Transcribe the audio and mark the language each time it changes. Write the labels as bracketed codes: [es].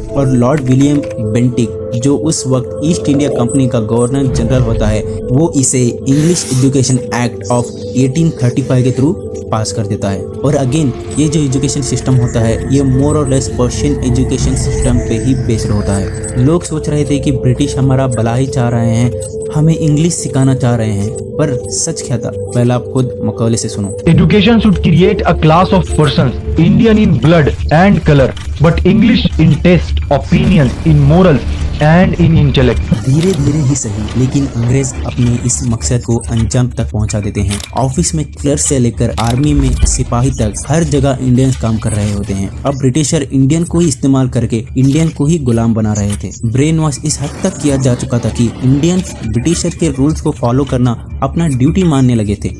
[hi] और Lord William Bentinck, जो उस वक्त ईस्ट इंडिया कंपनी का गवर्नर जनरल होता है, वो इसे इंग्लिश एजुकेशन एक्ट ऑफ 1835 के थ्रू पास कर देता है। और अगेन ये जो एजुकेशन सिस्टम होता है ये मोर और लेस पर्शियन एजुकेशन सिस्टम पे ही बेस्ड होता है। लोग सोच रहे थे कि ब्रिटिश हमारा भला ही चाह रहे हैं, हमें इंग्लिश सिखाना चाह रहे हैं, पर सच क्या था? पहले आप खुद मकौले से सुनो। [en] Education should create a class of persons, Indian in blood and color, but English in taste, opinion, in morals, and in intellect. [hi] धीरे धीरे ही सही, लेकिन अंग्रेज अपने इस मकसद को अंजाम तक पहुंचा देते हैं। ऑफिस में क्लर्क से लेकर आर्मी में सिपाही तक हर जगह इंडियंस काम कर रहे होते हैं। अब ब्रिटिशर इंडियन को ही इस्तेमाल करके इंडियन को ही गुलाम बना रहे थे। ब्रेन वॉश इस हद तक किया जा चुका था कि इंडियन ब्रिटिशर के रूल्स को फॉलो करना अपना ड्यूटी मानने लगे थे।